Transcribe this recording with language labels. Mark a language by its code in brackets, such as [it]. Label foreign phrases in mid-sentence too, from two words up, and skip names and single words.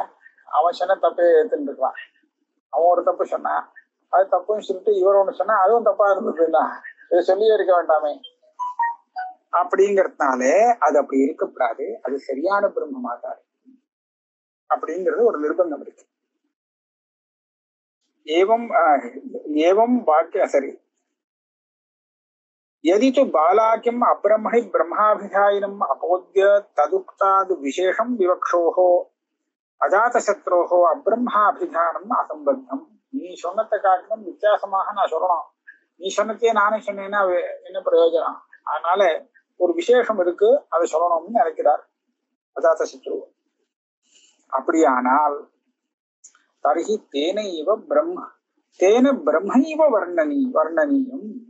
[ta] அவன் சொன்ன தப்பே எடுத்துட்டு இருக்கான். அவன் ஒரு தப்பு சொன்னான், அது தப்புன்னு சொல்லிட்டு இவர் ஒண்ணு சொன்னா அதுவும் தப்பா இருந்ததுன்னா இதை சொல்லியே இருக்க வேண்டாமே அப்படிங்கறதுனாலே அது அப்படி இருக்கக்கூடாது, அது சரியான பிரம்மமாட்டாரு அப்படிங்கிறது ஒரு நிர்பந்தம் இருக்கு. [sa] एवं वाक्य சரி. यदि तो बालाकिम अब्रह्मणि ब्रह्माभिधायिनम् अपोद्य तदुक्ताद् विशेषं विवक्षोः अजातशत्रोः अब्रह्माभिधानम् असंबद्धम्. [ta] நீ சொன்னதை காட்டிலும் வித்தியாசமாக நான் சொல்லணும், நீ சொன்னதே நானே சொன்னேன்னா என்ன பிரயோஜனம்? அதனால ஒரு விசேஷம் இருக்கு, அதை சொல்லணும்னு நினைக்கிறார் அஜாதசத்ரு. [sa] அப்படியானால் तर्हि तेनैव ब्रह्मैव वर्णनीयम्.